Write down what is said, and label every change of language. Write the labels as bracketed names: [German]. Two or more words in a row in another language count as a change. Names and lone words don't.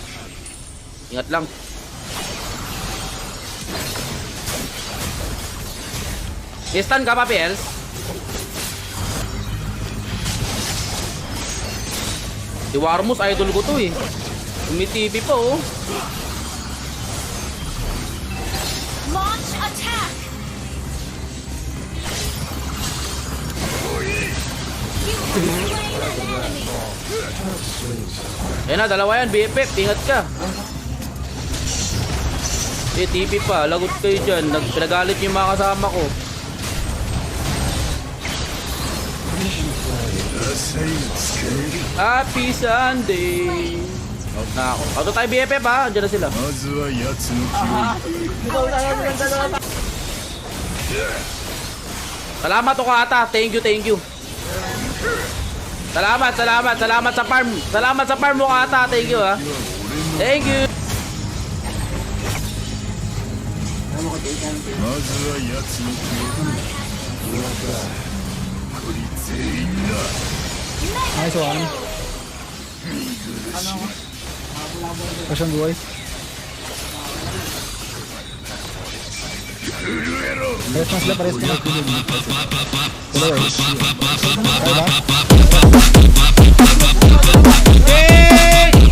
[Filipino] Ingat lang. Stun ka, Papi Els? Si Warmus, idol ko to eh. Umitipi pa oh. [English] attack! You have slain an enemy! [Filipino] Ayan na, dalawa yan, BFF, ingat ka. TP pa, lagot kayo dyan. Pinagalit yung mga kasama ko. [English] Happy Sunday. [Filipino] Out na ako. Auto tayo BFF ha, andyan na sila. [Japanese] まずは奴の [Filipino] Ikaw na yan, yung dalawa. Salamat Okata, [English] thank you, thank you. [Filipino] Salamat sa farm. Salamat sa farm Okata, [English] thank you [Filipino] ha. [English] Thank you. [Japanese] まずは奴のこり全員だ [English] Nice one. [Filipino] Pasyon buhay. Pares na sila, pares na. Dalawa eh. Kaya ba? [English] Hey!